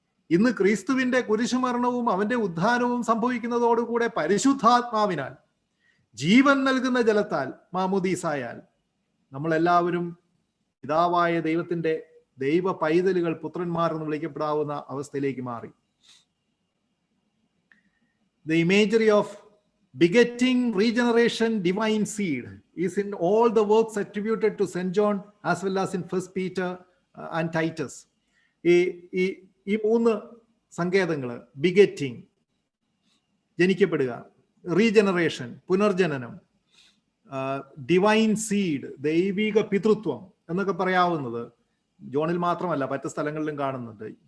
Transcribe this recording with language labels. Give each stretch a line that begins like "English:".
Malayalam: ഇന്ന് ക്രിസ്തുവിന്റെ കുരിശുമരണവും അവന്റെ ഉദ്ധാനവും സംഭവിക്കുന്നതോടുകൂടെ പരിശുദ്ധാത്മാവിനാൽ, ജീവൻ നൽകുന്ന ജലത്താൽ, മാമോദീസായാൽ നമ്മളെല്ലാവരും പിതാവായ ദൈവത്തിന്റെ ദൈവ പൈതലുകൾ, പുത്രന്മാർ എന്ന് വിളിക്കപ്പെടാവുന്ന അവസ്ഥയിലേക്ക് മാറി.
English: The imagery of begetting, regeneration, divine seed is in all the works attributed to St. John as well as in 1 Peter and Titus.
Malayalam: ഈ 3 സങ്കേതങ്ങള്, ബിഗറ്റിംഗ് ജനിക്കപ്പെടുക, റീജനറേഷൻ പുനർജനനം, ഡിവൈൻ സീഡ് ദൈവിക പിതൃത്വം എന്നൊക്കെ പറയാവുന്നത് ജോണിൽ മാത്രമല്ല മറ്റു സ്ഥലങ്ങളിലും കാണുന്നുണ്ട്.